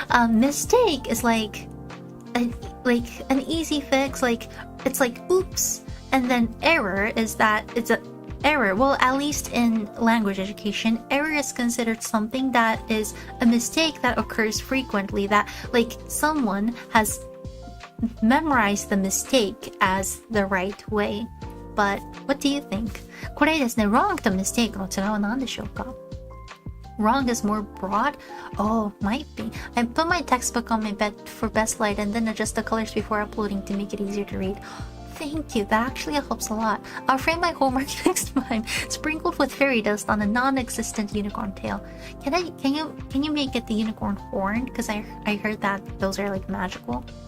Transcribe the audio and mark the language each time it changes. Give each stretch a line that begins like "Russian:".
English: Mistake is like an easy fix. Like, it's like oops. And then error is that it's a error, well, at least in language education, error is considered something that is a mistake that occurs frequently, that like someone has memorized the mistake as the right way. But what do you think?
Japanese: これですね、wrong と mistake の違いは何でしょうか?
English: Wrong is more broad? Oh, might be. I put my textbook on my bed for best light and then adjust the colors before uploading to make it easier to read. Thank you, that actually helps a lot. I'll frame my homework next time, sprinkled with fairy dust on a non-existent unicorn tail. Can you make it the unicorn horn? Because I heard that those are like magical.